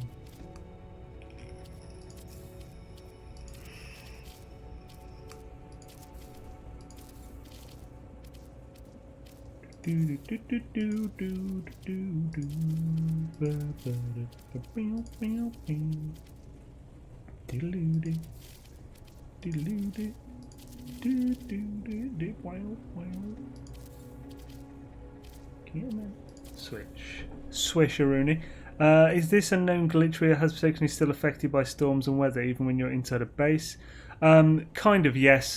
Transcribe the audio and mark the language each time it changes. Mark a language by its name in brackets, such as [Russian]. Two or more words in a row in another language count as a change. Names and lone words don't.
[English] Do do do do do do do do ba ba da ba meow meow meow. Diddle-oo-dee. Diddle-oo-dee. Do-do-do-do. Wow, wow. Come on. Switch. Swisheroonie. Is this unknown glitch area has potentially still affected by storms and weather even when you're inside a base? Kind of, yes.